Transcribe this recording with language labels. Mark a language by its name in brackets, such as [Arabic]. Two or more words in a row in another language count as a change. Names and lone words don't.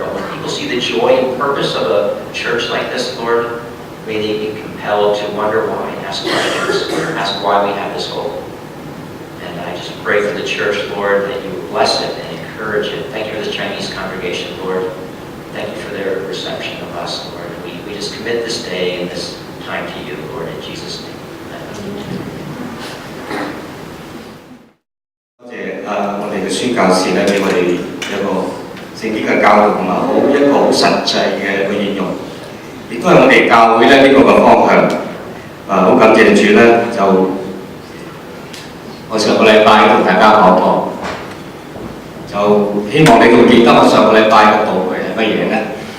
[English] But when people see the joy and purpose of a church like this, Lord, may they be compelled to wonder why, ask questions, ask why we have this hope. And I just pray for the church, Lord, that you would bless it and encourage it. Thank you for this Chinese congregation, Lord. Thank you for their reception of us, Lord. We just commit this day and this time to you, Lord, in Jesus' name. Amen. [Cantonese] 多謝我哋嘅宣教士咧，俾我哋一個聖經嘅教導同埋一個好實際嘅一個應用，亦都係我哋教會咧呢個嘅方向。好感謝主咧，就我上個禮拜同大家講，就希望你會記得我上個禮拜嘅道具係乜嘢咧？